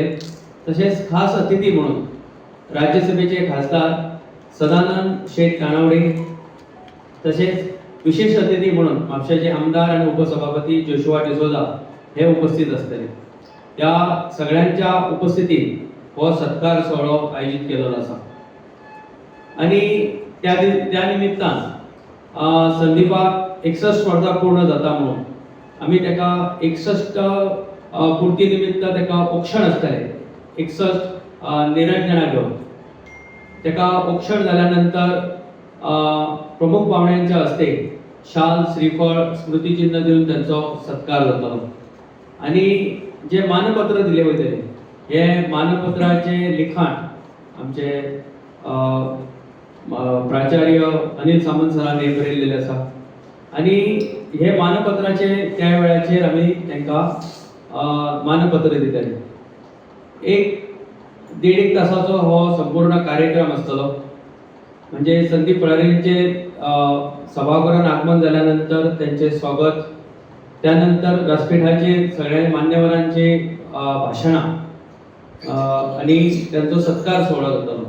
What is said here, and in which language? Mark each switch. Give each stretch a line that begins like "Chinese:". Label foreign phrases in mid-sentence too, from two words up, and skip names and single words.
Marathi: तसेच खास अतिथी म्हणून राज्यसभेचे खासदार सदानंद शेठ कानावडे, तसेच विशेष अतिथी म्हणून म्हापशाचे आमदार आणि उपसभापती जोशुआ डिसोजा हे उपस्थित असतले।
Konkani: या सगळ्यांच्या उपस्थितीत हो सत्कार सोहळो आयोजित केलेलो आसा। आणि त्या निमित्तान संदीपाक 61 वर्सां पूर्ण जाता म्हणून आम्ही त्याका 61 पूर्ती निमित्त त्याका औक्षण असतले।
Marathi: 61 निरंजना घेऊन त्याका औक्षण झाल्यानंतर प्रमुख पाहुण्यांच्या हस्ते शाल श्रीफळ स्मृतिचिन्ह देऊन त्यांचा सत्कार जातलो।
Konkani: आणि जे मानपत्र दिले वयतले हे मानपत्राचे लिखाण आमचे प्राचार्य अनिल सामंत सरांनी बरयल्लेले आसा। आणि हे मानपत्राचे त्या वेळाचेर आमी तांकां मानपत्र दितले। एक तासाचो हो संपूर्ण कार्यक्रम आसतलो।
Marathi: म्हणजे संदीप फळारींचे सभागृहात आगमन झाल्यानंतर त्यांचे स्वागत, त्यानंतर व्यासपीठाचे सगळ्या मान्यवरांचे भाषणा आणि त्यांचा सत्कार सोहळा जातलो।